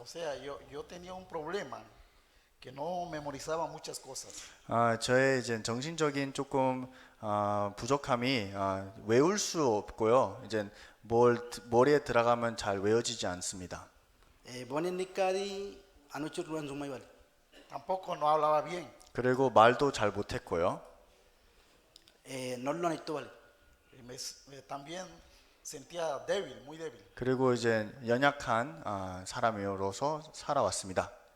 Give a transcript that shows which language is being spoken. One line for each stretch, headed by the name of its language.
Spanish: O sea, yo tenía un problema que no memorizaba muchas cosas.
Korean: 저의 이제 정신적인 조금 부족함이 외울 수 없고요. 이제 머리에 들어가면 잘 외워지지 않습니다.
San Blas Kuna: Boni nikadi anuchur ruan sumaybal.
Spanish: Tampoco no hablaba bien.
Korean: 그리고 말도 잘 못했고요.
San Blas Kuna: Nollo nitobal.
Spanish: También sentía débil, muy débil.
Korean: 그리고 이제 연약한 사람으로서 살아왔습니다.